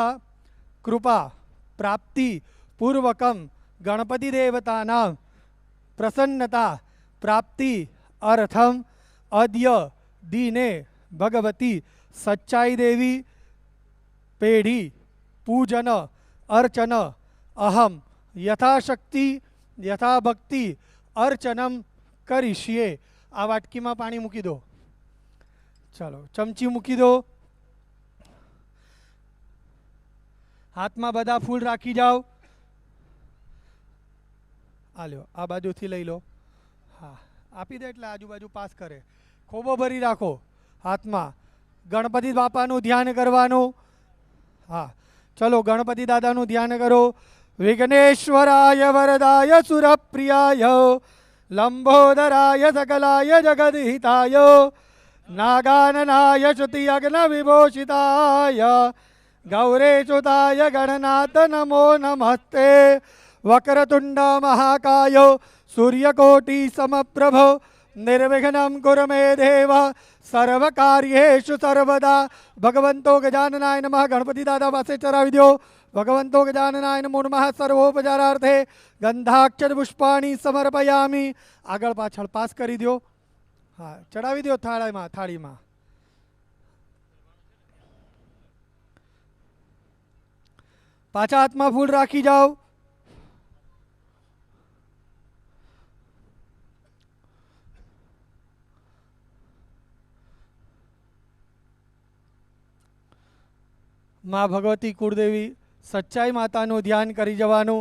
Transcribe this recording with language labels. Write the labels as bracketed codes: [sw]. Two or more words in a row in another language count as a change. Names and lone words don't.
[sa] कृपा प्राप्ति पूर्वकम गणपति देवतानां प्रसन्नता प्राप्ति अर्थम अद्य दिने भगवती सच्चाई देवी पेढ़ी पूजन अर्चन अहम यथाशक्ति यथाभक्ति अर्चनम करिष्ये [gu] આ વાટકી મેં પાણી મૂકી દો ચલો ચમચી મૂકી દો [sa] चलो चमची मूकी दो [gu] હાથ મેં બધા ફૂલ રાખી જાઓ આ લો આ બાજુ થી લઈ લો હાં આપી દે એટલે આજુબાજુ પાસ કરે ખોબો ભરી રાખો હાથ મેં ગણપતિ બાપાનું ધ્યાન કરવાનું હાં ચલો ગણપતિ દાદાનું ધ્યાન કરો [sa] विघ्नेश्वराय वरदाय सुरप्रियाय लंबोदराय सकलाय जगद्हिताय नागाननाय श्रुति अग्न विभूषिताय गौरेशुताय गणनाथ नमो नमस्ते वक्रतुंड महाकाय सूर्यकोटि समप्रभ निर्विघ्नं कुरु मे देव सर्वकार्येषु सर्वदा। भगवंतो गजाननाय नमः। गणपति दादा [gu] પાસે ચરાવી દો। [sa] भगवंतो गजाननाय नमो नमः। सर्वोपचारार्थे गंधाक्षर पुष्पाणि समर्पयामि। [gu] આગળ પાછળ પાસ કરી દો। હા, ચડાવી દો થાળીમાં। પાછા હાથમાં ફૂલ રાખી જાઓ। માં ભગવતી કુળદેવી સચ્ચાઈ માતાનું ધ્યાન કરી જવાનું।